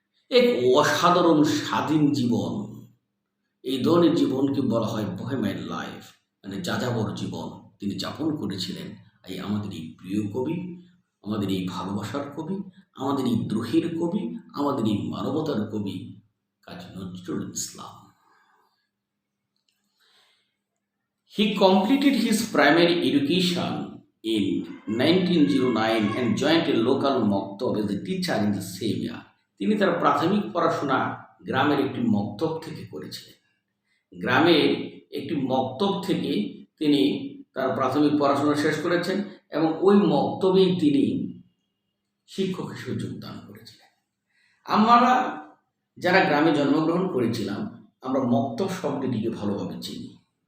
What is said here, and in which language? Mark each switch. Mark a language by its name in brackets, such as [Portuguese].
[Bangla] এক অসাধারণ স্বাধীন জীবন, এই ধরনের জীবনকে বলা হয় বোহেমিয়ান লাইফ, মানে যাযাবর জীবন তিনি যাপন করেছিলেন। এই আমাদের এই প্রিয় কবি, আমাদের এই ভালোবাসার কবি, আমাদের এই দ্রোহের কবি, আমাদের এই মানবতার কবি Kazi Nazrul Islam. [English] He completed his primary education in 1909 and joined a local maktab as a teacher in the same year. [Bangla] তিনি তার প্রাথমিক পড়াশোনা গ্রামের একটি মক্তব থেকে করেছিলেন। গ্রামের একটি মক্তব থেকে তিনি তার প্রাথমিক পড়াশোনা শেষ করেছেন এবং ওই মক্তবেই তিনি শিক্ষক হিসেবে যোগদান করেছিলেন। আমরা যারা গ্রামে জন্মগ্রহণ করেছিলাম, আমরা মক্তব শব্দটিকে ভালোভাবে চিনি।